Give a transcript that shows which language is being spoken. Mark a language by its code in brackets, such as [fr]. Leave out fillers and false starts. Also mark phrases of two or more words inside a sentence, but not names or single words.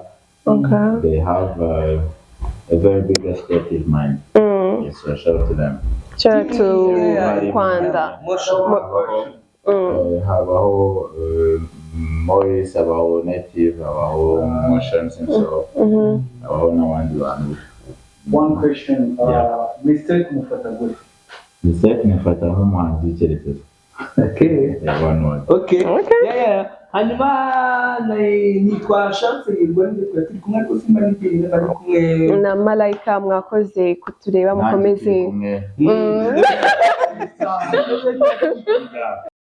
[en] Okay. They have a very big aesthetic mind. Yes, so shout out to them. Shout out to Kwanda. [rw] Habaho Morris, habaho Native, habaho Motions [en] and so. [rw] Habaho n'abandi bantu. [en] One question. [rw] Mistake mufata gute? Mistake mufata nk'umuhanzi w'icyerekezo. [en] Okay. Yeah, one word. Okay. [rw] Hanyuma nitwa Chance Hirwa ndetse turi kumwe rwose simba n'ikindi bari kumwe na Malaika mwakoze kutureba mukomeze